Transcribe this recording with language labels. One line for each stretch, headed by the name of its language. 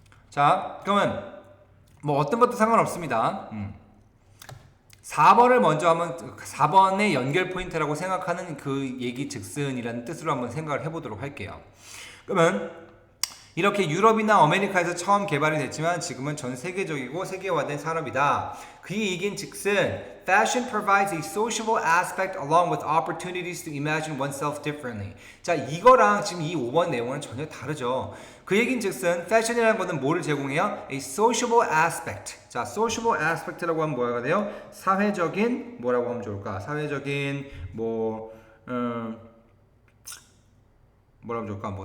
Korean: 자, 그러면 어떤 것도 상관없습니다. 4번을 먼저 하면 4번의 연결 포인트라고 생각하는 그 얘기 즉슨이라는 뜻으로 한번 생각을 해보도록 할게요. 그러면 이렇게 유럽이나 아메리카에서 처음 개발이 됐지만 지금은 전 세계적이고 세계화된 산업이다. 그 얘기인 즉슨
English: Fashion provides a sociable aspect along with opportunities to imagine oneself differently.
Korean: 자, 이거랑 지금 이 5번 내용은 전혀 다르죠. 그 얘기인 즉슨 패션이라는 것은 뭐를 제공해요?
English: A sociable aspect.
Korean: 자, sociable aspect라고 하면 뭐가 돼요? 사회적인 뭐라고 하면 좋을까? 사회적인 뭐라고 하면 좋을까?